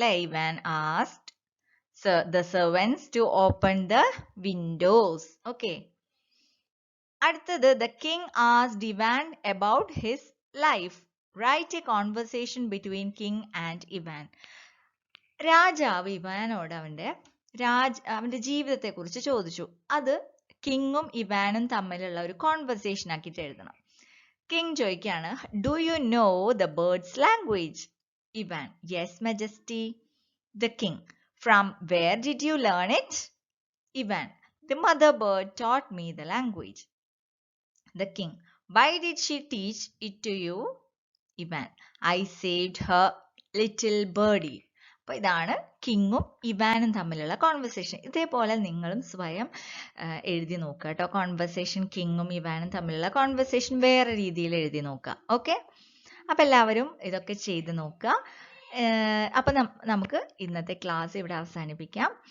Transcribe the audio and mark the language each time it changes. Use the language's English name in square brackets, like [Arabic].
[English] Ivan asked the servants to open the windows. Okay. [Malayalam] അടുത്തത്, [English] the king asked Ivan about his life. Write a conversation between king and Ivan. [Malayalam] രാജാവ് ഇവാനോട് അവന്റെ ജീവിതത്തെ കുറിച്ച് ചോദിച്ചു. അത് കിങ്ങും ഇവാനും തമ്മിലുള്ള ഒരു കോൺവെർസേഷൻ ആക്കിയിട്ട് എഴുതണം. കിങ് ചോദിക്കാണ്, [English] Do you know the birds language? Ivan, yes majesty. The king, from where did you learn it? Ivan, the mother bird taught me the language. The king, why did she teach it to you? Ivan, I saved her little birdie. [Malayalam] അപ്പോൾ ഇതാണ് കിങ്ങും ഇവാനും തമ്മിലുള്ള conversation. ഇതേപോലെ നിങ്ങളും സ്വയം എഴുതി നോക്കുക കേട്ടോ. Conversation, കിങ്ങും ഇവാനും തമ്മിലുള്ള കോൺവെർസേഷൻ വേറെ രീതിയിൽ എഴുതി നോക്കുക. ഓക്കെ. അപ്പം എല്ലാവരും ഇതൊക്കെ ചെയ്ത് നോക്കുക. അപ്പം നമുക്ക് ഇന്നത്തെ ക്ലാസ് ഇവിടെ അവസാനിപ്പിക്കാം.